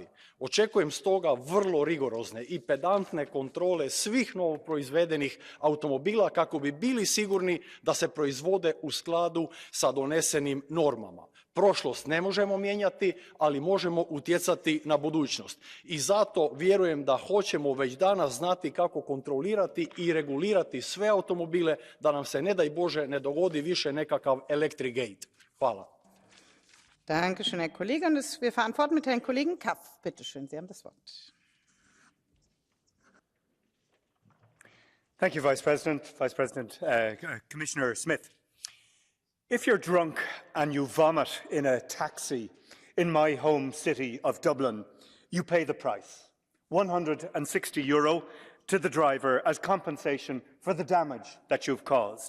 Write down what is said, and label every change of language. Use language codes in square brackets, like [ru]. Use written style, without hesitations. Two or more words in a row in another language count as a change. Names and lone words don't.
[hr] Očekujem stoga vrlo rigorozne i pedantne kontrole svih novoproizvedenih automobila kako bi bili sigurni da se proizvode u skladu sa donesenim normama. Prošlost ne možemo mijenjati, ali možemo utjecati na budućnost. I zato vjerujem da hoćemo već danas znati kako kontrolirati i regulirati sve automobile da nam se, ne daj Bože, ne dogodi više nekakav [en] electric gate. [hr] Hvala. [de] Danke schön, Herr Kollege. Und wir fahren fort mit Herrn Kollegen Kaff. Bitte schön, Sie haben das Wort. [en] Thank you, Vice President, Commissioner Smith. If you're drunk and you vomit in a taxi in my home city of Dublin, you pay the price, €160 to the driver as compensation for the damage that you've caused.